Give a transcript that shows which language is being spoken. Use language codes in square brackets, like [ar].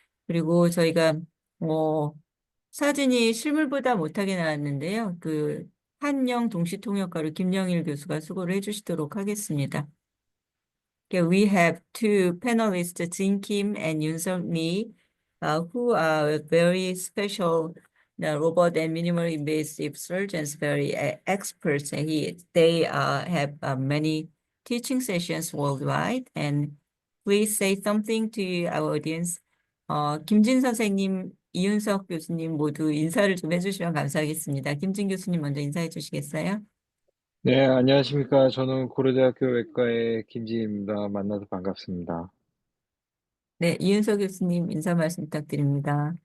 [ko] 그리고 저희가, 사진이 실물보다 못하게 나왔는데요. 한영 동시통역가로 김영일 교수가 수고를 해주시도록 하겠습니다. [en] Okay, we have two panelists, Jin Kim and Yoon-seok Lee, who are very special robot and minimal invasive surgeons, very experts. They have many teaching sessions worldwide. And please say something to our audience. [ko] 김진 선생님, 이윤석 교수님 모두 인사를 좀 해주시면 감사하겠습니다. 김진 교수님 먼저 인사해 주시겠어요? 네, 안녕하십니까. 저는 고려대학교 외과의 김지입니다. 만나서 반갑습니다. 네, 이윤석 교수님 인사 말씀 부탁드립니다.